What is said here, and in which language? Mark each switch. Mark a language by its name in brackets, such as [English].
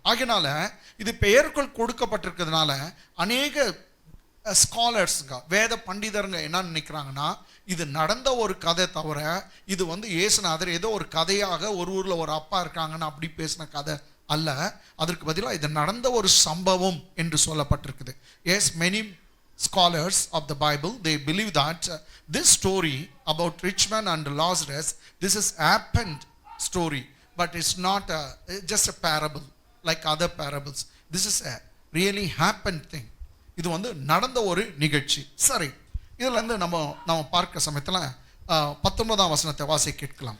[Tamil] ஆகினால இது பெயர்கள் கொடுக்கப்பட்டிருக்கிறதுனால அநேக ஸ்காலர்ஸுங்க, வேத பண்டிதருங்க என்ன நினைக்கிறாங்கன்னா, இது நடந்த ஒரு கதை தவிர இது இயேசுநாதர் ஏதோ ஒரு கதையாக ஒரு ஊரில் ஒரு அப்பா இருக்காங்கன்னு அப்படி பேசின கதை அல்ல. அதற்கு பதிலாக இது நடந்த ஒரு சம்பவம் என்று சொல்லப்பட்டிருக்குது. [English] Yes, many scholars of the Bible, they believe that this story about rich man and Lazarus, this is happened story, but it's not just a parable like other parables. This is a really happened thing. [Tamil] இது நடந்த ஒரு நிகழ்ச்சி. சரி, இதுல இருந்து நம்ம பார்க்க சமயத்துல 19ஆம் வசனத்தை வாசி கேட்கலாம்.